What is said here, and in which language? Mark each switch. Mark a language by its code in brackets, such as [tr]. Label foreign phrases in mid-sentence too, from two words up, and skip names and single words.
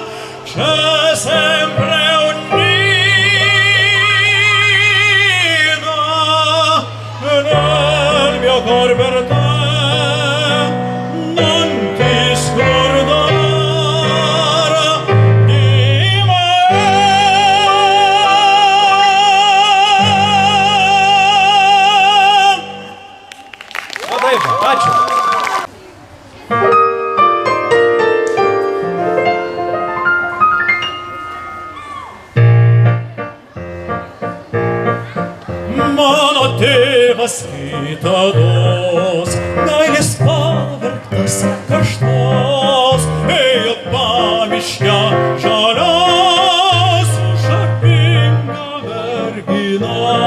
[it] C'è sempre un nido nel mio cor per te. Non ti scordar di me. [lt] Ačiū. Mano tėvas kitados, meilės pavergtas karštos, ėjo pamiške žalios, šarminga mergina.